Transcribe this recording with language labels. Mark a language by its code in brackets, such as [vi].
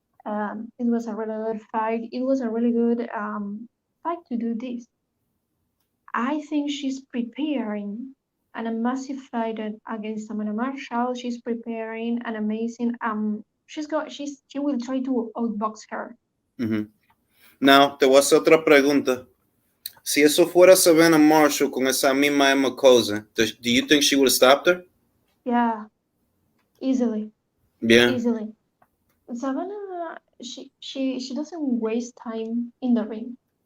[en] It was a really good fight. It was a really good fight to do this. I think she's preparing a massive fight against Amanda Marshall. She's preparing an amazing she will try to outbox her. Mm-hmm. [es] Now, te voy a hacer otra pregunta. Si eso fuera Savannah Marshall con esa misma Emma Cousin, [en] do you think she would have stopped her? Yeah, easily, Yeah. easily. Savannah, she doesn't waste time in the ring.